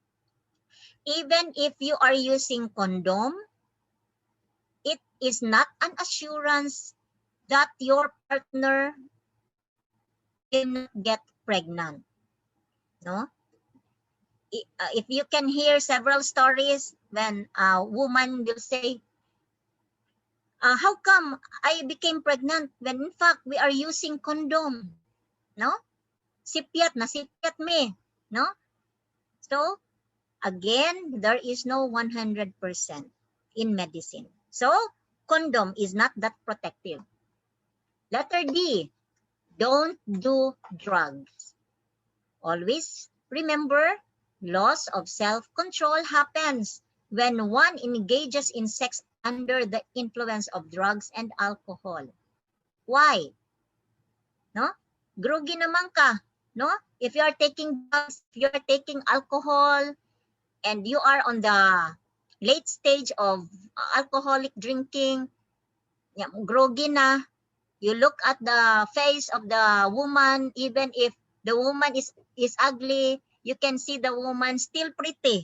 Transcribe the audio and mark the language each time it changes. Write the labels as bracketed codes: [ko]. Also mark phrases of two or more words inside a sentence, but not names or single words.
[en] Even if you are using condom, it is not an assurance that your partner will not get pregnant. No? If you can hear several stories when a woman will say, how come I became pregnant when in fact we are using condom? No? Sipiat na sipiat me. No? So, again, there is no 100% in medicine. So, condom is not that protective. Letter D, don't do drugs. Always remember, loss of self-control happens when one engages in sex under the influence of drugs and alcohol. Why? No? [ceb] Groggy naman ka. [en] No? If you are taking drugs, if you are taking alcohol, and you are on the late stage of alcoholic drinking, groggy na, you look at the face of the woman, even if the woman is ugly, you can see the woman still pretty.